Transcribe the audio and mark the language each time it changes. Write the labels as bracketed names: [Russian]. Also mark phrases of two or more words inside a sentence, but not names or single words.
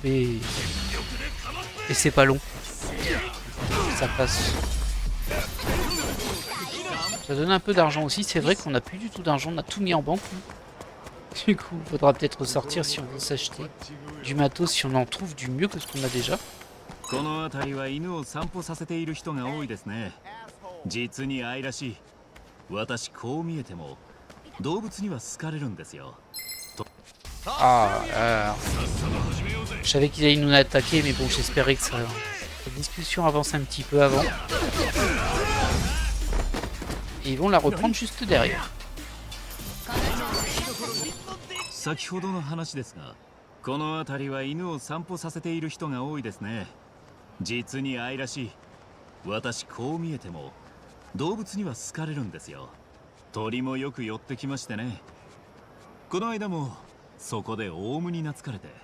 [French] Et c'est pas long. Ça passe. Ça donne un peu d'argent aussi. C'est vrai qu'on n'a plus du tout d'argent. On a tout mis en banque. Du coup, il faudra peut-être ressortir si on veut s'acheter du matos, si on en trouve du mieux que ce qu'on a déjà. [Japanese] この辺りは犬を散歩させている人が多いですね。実に愛らしい。私こう見えても動物には好かれるんですよ。 [French] Ah, je savais qu'ils allaient nous attaquer, mais bon, j'espérais que la discussion avance un petit peu avant. Et ils vont la reprendre juste derrière. [Japanese] 先ほどの話ですが、この辺りは犬を散歩させている人が多いですね。実に愛らしい。私こう見えても動物には好かれるんですよ。鳥もよく寄ってきましてね。この間もそこでオウムに懐かれて。